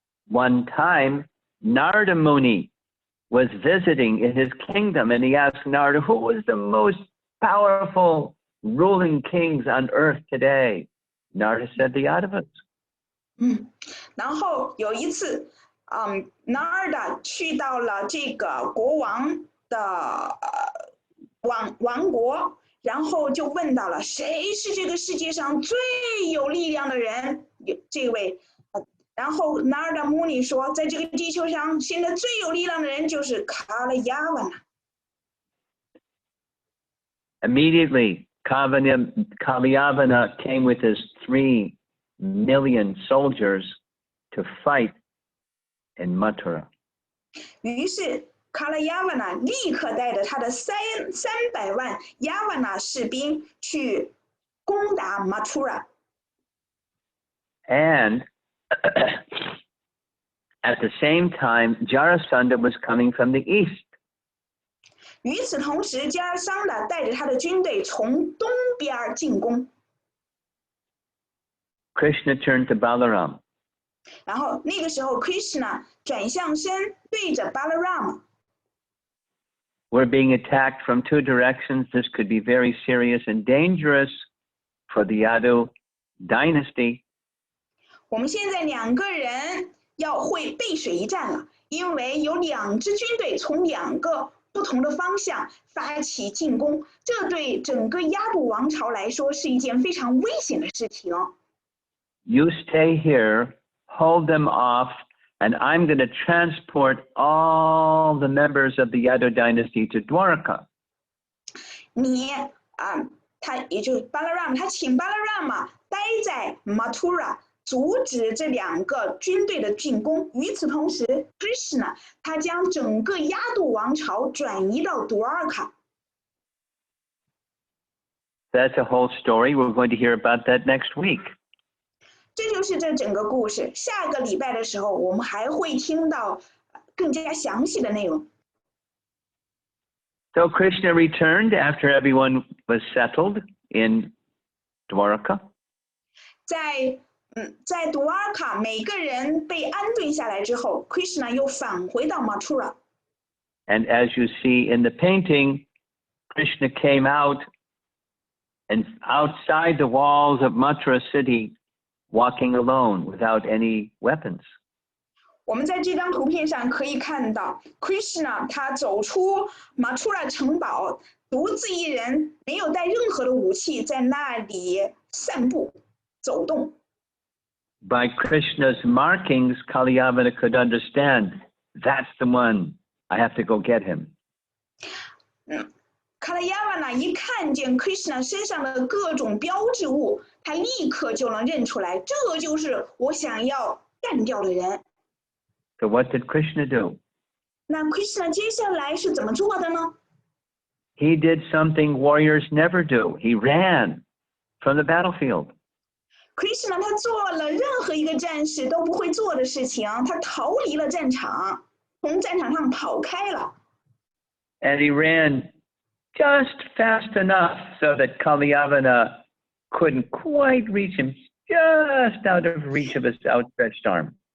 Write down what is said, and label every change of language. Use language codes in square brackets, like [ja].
[en] One time, Narada Muni was visiting in his kingdom, and he asked Narada, "Who was the most powerful ruling kings on earth today?" Narada said, "The Yadavas." [zh] 然后有一次，Narada 去到了这个国王的王国，然后就问到了谁是这个世界上最有力量的人？这位，然后 Narada Muni 说，在这个地球上现在最有力量的人就是卡拉亚瓦纳。 [en] Immediately, Kalyavana came with his 3 million soldiers to fight in Mathura. [zh] 于是卡拉亚瓦纳立刻带着他的300万亚瓦纳士兵去攻打马图拉。 [en] And at the same time, Jarasandha was coming from the east. [zh] 与此同时，加尔桑达带着他的军队从东边进攻。 [en] Krishna turned to Balaram. [zh] 然后那个时候 ，Krishna 转向身，对着 Balaram。 [en] We're being attacked from 2 directions. This could be very serious and dangerous for the Yadu dynasty. [zh] 我们现在2个人会背水一战了，因为有2支军队从2个不同的方向发起进攻，这对整个亚度王朝来说是一件非常危险的事情。 [en] You stay here, hold them off, and I'm going to transport all the members of the Yadu dynasty to Dwarka. [zh] 你他也就巴拉让他请巴拉让嘛待在马图拉，阻止这2个军队的进攻。与此同时 ，Krishna 他将整个亚度王朝转移到多尔卡。 [en] That's a whole story. We're going to hear about that next week. [zh] 这就是这整个故事。下个礼拜的时候，我们还会听到更加详细的内容。 [en] So Krishna returned after everyone was settled in Dwarka. [zh] 在多尔卡，每个人被安顿下来之后 ，Krishna 又返回到 Mathura。 [en] And as you see in the painting, Krishna came out and outside the walls of Mathura city, walking alone without any weapons. [zh] 我们在这张图片上可以看到 ，Krishna 他走出 Mathura 城堡，独自一人，没有带任何的武器，在那里散步走动。 [en] By Krishna's markings, Kalyavana could understand, that's the one, I have to go get him. [zh] 卡拉亚瓦呢一看见 Krishna 身上的各种标志物，他立刻就能认出来，这就是我想要干掉的人。 [en] So what did Krishna do? [zh] 那 Krishna 接下来是怎么做的呢？ [en] He did something warriors never do. He ran from the battlefield. [zh] Krishna 他做了任何一个战士都不会做的事情，他逃离了战场，从战场上跑开了。 [en] And he ran just fast enough so that Kalyavana couldn't quite reach him, just out of reach of his outstretched arm.